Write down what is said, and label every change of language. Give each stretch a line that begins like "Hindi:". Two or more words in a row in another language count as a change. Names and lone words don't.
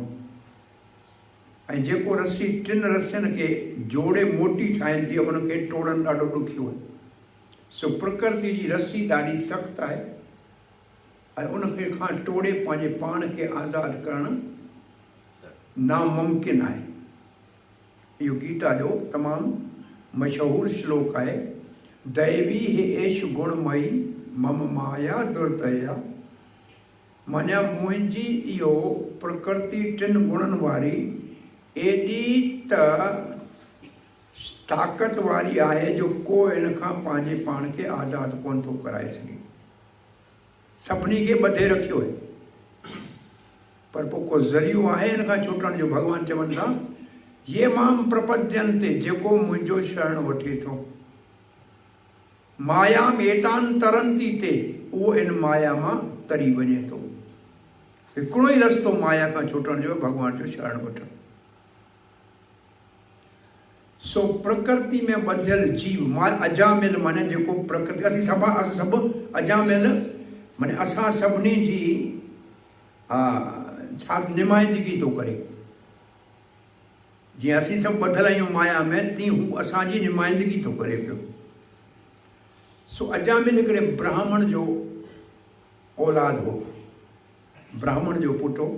Sindhi: ऐं जेको रस्सी 3 रस्सियुनि खे जोड़े मोटी ठाहींदी आहे, उनखे टोड़णु ॾाढो ॾुखियो आहे। सो प्रकृति जी रस्सी ॾाढी सख़्तु आहे, ऐं उनखे खां टोड़े पंहिंजे पाण खे आज़ादु करणु नामुमकिन आहे। इहो गीता जो तमामु मशहूरु श्लोक आहे।
Sanskrit: दैवी हे एश गुणमयी मम माया दुर्दया।
Sindhi: माना मुंहिंजी इहो प्रकृति 3 गुणनि वारी एॾी त ताक़त वारी आहे जो को इन खां पंहिंजे पाण खे आज़ादु कोन थो कराए सघे। सभिनी खे ॿधे रखियो आहे, पर पोइ को ज़रियो आहे इन खां छुटण जो। भॻवानु चवनि था
Sanskrit: ये माम प्रपद्यन्ते,
Sindhi: जेको मुंहिंजो शरण वठे थो।
Sanskrit: मायाम एतान तरंती ते,
Sindhi: उहो इन माया मां तरी वञे थो। हिकिड़ो ई रस्तो माया खां छुटण जो, भॻवान जो शरण वठणु। सो प्रकृति में ॿधियल जीव मां अजामिल, माने जेको प्रकृति असीं सभु अजामिल, माने असां सभिनी जी छा नुमाइंदगी थो करे। जीअं असीं सभु ॿधियल आहियूं माया में, तीअं हू असांजी नुमाइंदगी थो करे पियो। सो अजामिल हिकिड़े ब्राह्मण जो औलाद हो, ब्राह्मण जो पुटु हो।